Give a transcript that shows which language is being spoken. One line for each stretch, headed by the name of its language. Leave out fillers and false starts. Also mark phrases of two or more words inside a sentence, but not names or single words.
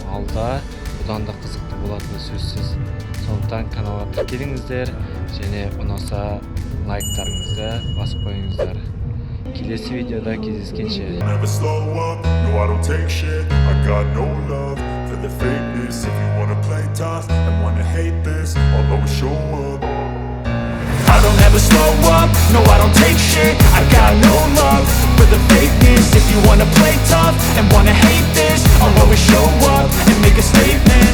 Kazakh: Алда бұдан да қызықты болатыны сөзсіз. Сондықтан каналға тіркеліңіздер және ұнаса лайктарыңызды басып қойыңыздар. Келесі видеода кездескенше.
English: I don't ever slow up, no I don't take shit. I got no love for the fakeness. If you wanna play tough and wanna hate this, I'll always show up and make a statement.